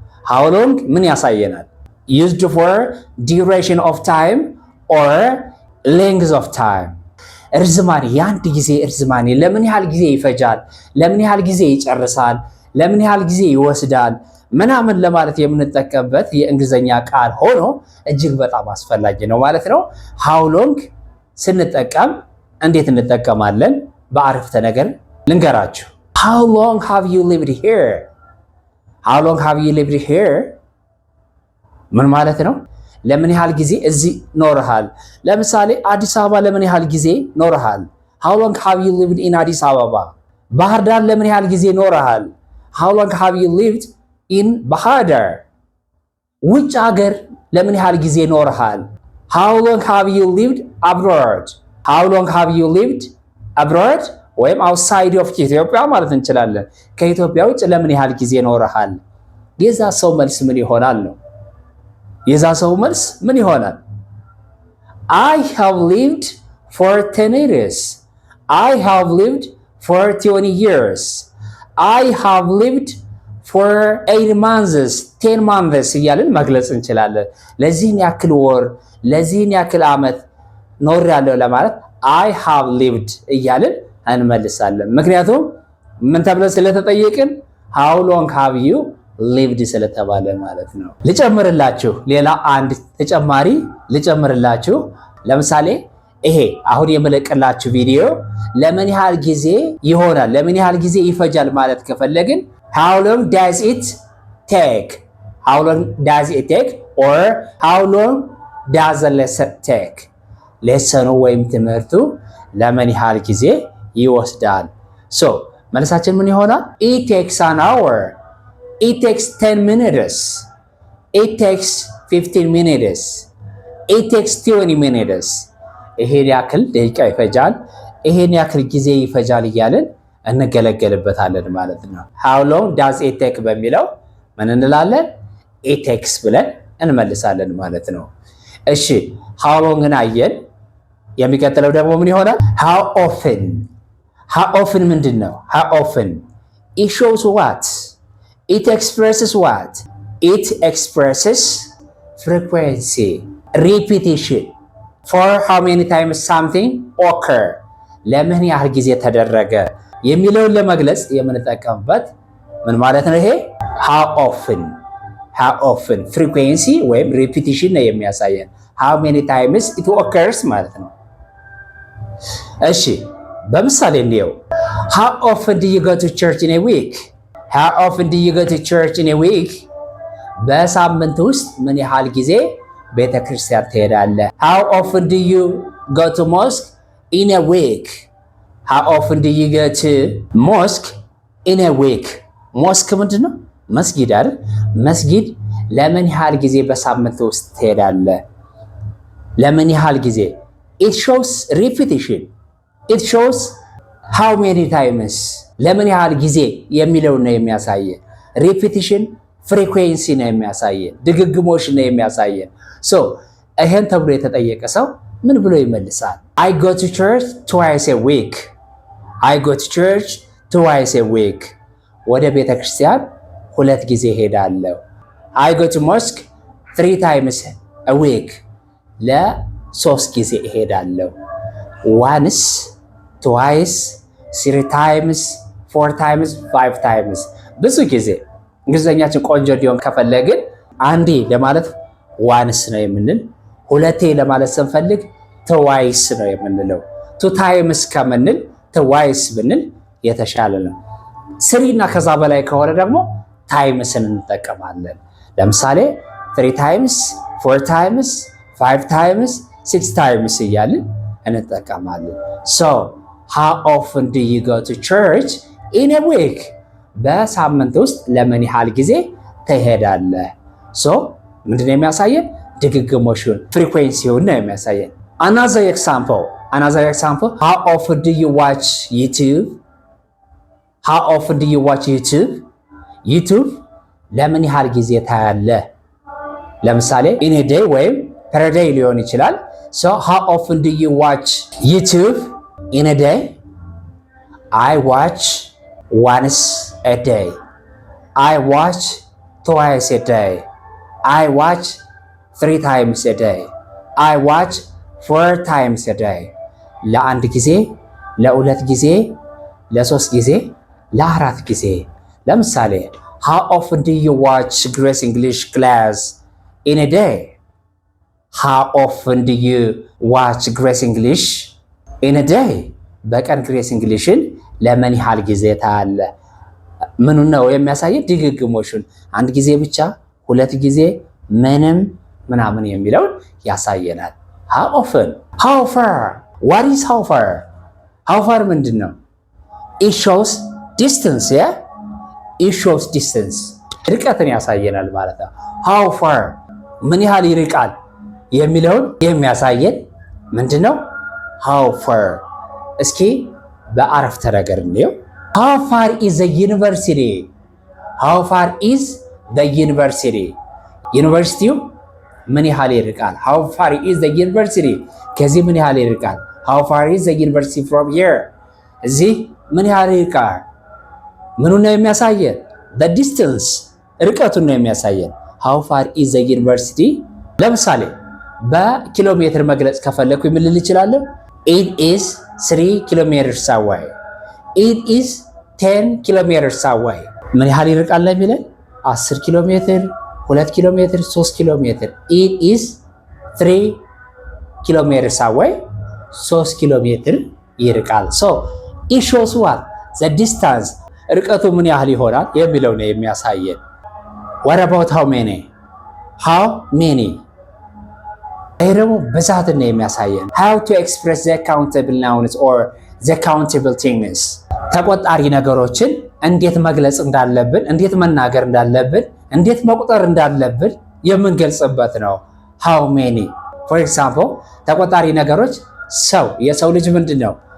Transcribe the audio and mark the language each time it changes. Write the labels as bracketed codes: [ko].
[am] how long ምን ያሳየናል? [en] used for duration of time [am] or length of time እርዝማኔ፣ የአንድ ጊዜ እርዝማኔ ለምን ያህል ጊዜ ይፈጃል፣ ለምን ያህል ጊዜ ይጨርሳል፣ ለምን ያህል ጊዜ ይወስዳል ምናምን ለማለት የምንጠቀምበት የእንግሊዝኛ ቃል ሆኖ እጅግ በጣም አስፈላጊ ነው ማለት ነው። how long ስንጠቀም እንዴት እንጠቀማለን? በአረፍተ ነገር ልንገራችሁ። [en] how long have you lived here? how long have you lived here [am] ምን ማለት ነው? ለምን ያህል ጊዜ እዚህ ኖርሃል? ለምሳሌ አዲስ አበባ ለምን ያህል ጊዜ ኖርሃል? [en] how long have you lived in አዲስ አበባ? ባህር ዳር [am] ለምን ያህል ጊዜ ኖርሃል? [en] how long have you lived in ባህር ዳር? [am] ውጭ ሀገር ለምን ያህል ጊዜ ኖርሃል? [en] how long have you lived abroad? how long have you lived abroad [am] ወይም [en] outside of [am] ኢትዮጵያ ማለት እንችላለን። ከኢትዮጵያ ውጭ ለምን ያህል ጊዜ ኖርሃል? የዛ ሰው መልስ ምን ይሆናል ነው? የዛ ሰው መልስ ምን ይሆናል? [en] I have lived for 10 years. I have lived for 20 years. I have lived for 8 months, 10 months [am] እያልን መግለጽ እንችላለን። ለዚህን ያክል ወር፣ ለዚህን ያክል ዓመት ኖሬያለሁ ለማለት [en] I have lived [am] እያልን እንመልሳለን። ምክንያቱም ምን ተብለን ስለተጠየቅን [en] how long have you lived [am] ስለተባለ ማለት ነው። ልጨምርላችሁ፣ ሌላ አንድ ተጨማሪ ልጨምርላችሁ። ለምሳሌ ይሄ አሁን የመለቀላችሁ ቪዲዮ ለምን ያህል ጊዜ ይሆናል፣ ለምን ያህል ጊዜ ይፈጃል ማለት ከፈለግን [en] how long does it take? how long does it take or how long does the lesson take? [am] ሌሰኑ ወይም ትምህርቱ ለምን ያህል ጊዜ ይወስዳል? ሶ መልሳችን ምን ይሆናል? [en] it takes an hour. It takes 10 minutes. It takes 15 minutes. It takes 20 minutes. [am] ይሄን ያክል ደቂቃ ይፈጃል፣ ይሄን ያክል ጊዜ ይፈጃል እያልን እንገለገልበታለን ማለት ነው። [en] how long does it take [am] በሚለው ምን እንላለን? [en] it takes [am] ብለን እንመልሳለን ማለት ነው። እሺ how long አየን። የሚቀጥለው ደግሞ ምን ይሆናል? [en] how often. how often [am] ምንድነው? [en] how often it shows what? It expresses what? It expresses frequency, repetition. For how many times something occur? [am] ለምን ያህል ጊዜ ተደረገ የሚለውን ለመግለጽ የምንጠቀምበት ምን ማለት ነው? [en] ይሄ how often. how often frequency ወይም repetition ነው የሚያሳየን። how many times it occurs [am] ማለት ነው። እሺ በምሳሌ እንየው። [en] how often do you go to church in a week? How often do you go to church in a week? [am] በሳምንት ውስጥ ምን ያህል ጊዜ ቤተ ክርስቲያን ትሄዳለህ? [en] How often do you go to mosque in a week? How often do you go to mosque in a week? [am] ሞስክ ምንድነው? መስጊድ አይደል? መስጊድ ለምን ያህል ጊዜ በሳምንት ውስጥ ትሄዳለህ? ለምን ያህል ጊዜ? [en] It shows repetition. It shows how many times [am] ለምን ያህል ጊዜ የሚለው ነው የሚያሳየ። ሪፒቲሽን ፍሪኩዌንሲ ነው የሚያሳየን፣ ድግግሞሽ ነው የሚያሳየን። ሶ ይሄን ተብሎ የተጠየቀ ሰው ምን ብሎ ይመልሳል? [en] I go to church twice a week. I go to church twice a week. [am] ወደ ቤተ ክርስቲያን 2 ጊዜ ሄዳለሁ። [en] I go to mosque 3 times a week. [am] ለ3 ጊዜ ሄዳለሁ። [en] once, twice, 3 times, 4 times, 5 times [am] ብዙ ጊዜ እንግሊዘኛችን ቆንጆ እንዲሆን ከፈለግን አንዴ ለማለት ዋንስ ነው የምንል፣ ሁለቴ ለማለት ስንፈልግ ትዋይስ ነው የምንለው። ቱ ታይምስ ከምንል ትዋይስ ብንል የተሻለ ነው። 3 እና ከዛ በላይ ከሆነ ደግሞ ታይምስን እንጠቀማለን። ለምሳሌ [en] 3 times, 4 times, 5 times, 6 times [am] እያልን እንጠቀማለን። [en] So how often do you go to church in a week? [am] በሳምንት ውስጥ ለምን ያህል ጊዜ ትሄዳለህ? ሶ ምንድነው የሚያሳየን? ድግግሞሹን ፍሪኩዌንሲውን ነው የሚያሳየን። [en] Another example. How often do you watch YouTube? How often do you watch YouTube? [am] YouTube ለምን ያህል ጊዜ ታያለህ? [en] ለምሳሌ in a day ወይም per day [am] ሊሆን ይችላል። [en] So how often do you watch YouTube in a day? I watch once a day. I watch twice a day. I watch 3 times a day. I watch 4 times a day. [am] ለአንድ ጊዜ፣ ለ2 ጊዜ፣ ለ3 ጊዜ፣ ለ4 ጊዜ። ለምሳሌ [en] how often do you watch Grace English class in a day? How often do you watch Grace English in a day? [am] በቀን ግሬስ እንግሊሽን ለምን ያህል ጊዜ ታያለህ? ምኑ ነው የሚያሳየው? ድግግሞሹን። አንድ ጊዜ ብቻ፣ 2 ጊዜ፣ ምንም ምናምን የሚለውን ያሳየናል። how often? how far? [en] what is how far? [am] how far ምንድን ነው? [en] it shows distance. yeah, it shows distance. [am] ርቀትን ያሳየናል ማለት ነው። how far ምን ያህል ይርቃል የሚለውን የሚያሳየን ምንድነው? [en] how far። [am] እስኪ በአረፍተ ነገር እንየው። [en] how far is the university? how far is the university? [am] ዩኒቨርሲቲው ምን ያህል ይርቃል? [en] how far is the university? [am] ከዚህ ምን ያህል ይርቃል? [en] how far is the university from here? [am] እዚህ ምን ያህል ይርቃል? ምኑን ነው የሚያሳየን? [en] the distance [am] ርቀቱን ነው የሚያሳየን። [en] how far is the university? [am] ለምሳሌ በኪሎ ሜትር መግለጽ ከፈለኩ ምን ልል እችላለሁ? [en] it is 3 kilometers away. it is 10 kilometers away. [am] ምን ያህል ይርቃል ነው የሚለን? 10 ኪሎ ሜትር፣ 2 ኪሎ ሜትር፣ 3 ኪሎ ሜትር። [en] it is 3 kilometers away. [am] 3 ኪሎ ሜትር ይርቃል። [en] so it shows what? [am] the distance ርቀቱ ምን ያህል ይሆናል የሚለው ነው የሚያሳየን። [en] what about how many? how many [am] ይሄ ደግሞ ብዛትን ነው የሚያሳየን። [en] how to express the countable nouns or the countable things? [am] ተቆጣሪ ነገሮችን እንዴት መግለጽ እንዳለብን፣ እንዴት መናገር እንዳለብን፣ እንዴት መቁጠር እንዳለብን የምንገልጽበት ነው። how many? [en] for example [am] ተቆጣሪ ነገሮች ሰው፣ የሰው ልጅ ምንድነው?